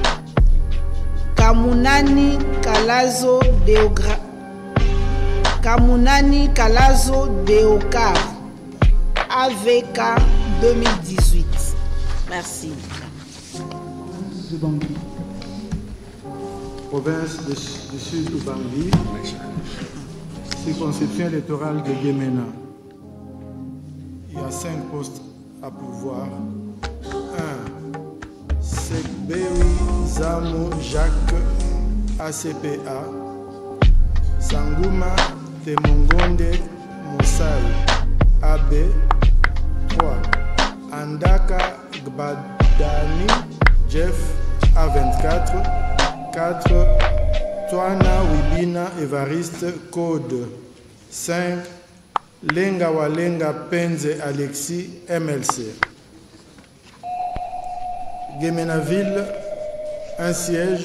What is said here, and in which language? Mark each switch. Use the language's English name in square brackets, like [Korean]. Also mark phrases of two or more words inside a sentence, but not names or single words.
[French] Kamunani Kalazo Deokar, AVK 2018. Merci. Ubangi. Province du Sud Ubangi, circonscription électorale de Guémena. Il y a 5 postes à pourvoir. 1. Sekbewi Zamo Jacques ACPA. Sanguma Temongonde Mosai AB. 3. Andaka Gbadani Jeff A24. 4. Toana Wibina Evariste Code. 5. Lenga Walenga Penze Alexis MLC. Guémenaville, un siège.